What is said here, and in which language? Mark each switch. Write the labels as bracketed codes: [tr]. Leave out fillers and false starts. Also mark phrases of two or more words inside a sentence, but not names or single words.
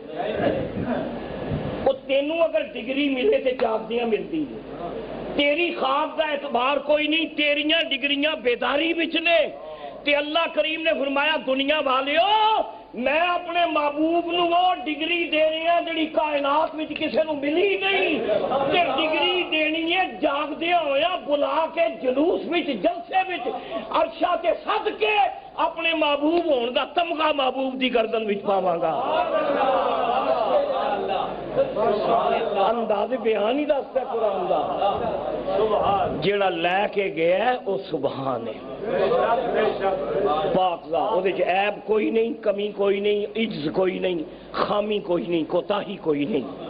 [pa] وہ تینوں اگر ڈگری ملے تو جاگدیاں ملتی ہے، تیری خواب کا اعتبار کوئی نہیں، تیریاں ڈگریاں بیداری وچ نے۔ تے اللہ کریم نے فرمایا دنیا والیو میں اپنے محبوب نو وہ ڈگری دینی ہے جڑی کائنات وچ کسے نو ملی نہیں، تے ڈگری دینی ہے جاگدے ہویا بلا کے جلوس وچ جلسے وچ عرشاں تے سد کے اپنے محبوب ہون دا تمغہ محبوب دی گردن وچ پاواں گا۔ انداز بیان ہی دستا قرآن دا، جیڑا لے کے گیا ہے وہ سبحان ہے، پاک ذات، وہ عیب کوئی نہیں، کمی کوئی نہیں، عجز کوئی نہیں، خامی کوئی نہیں، کوتاہی کوئی نہیں۔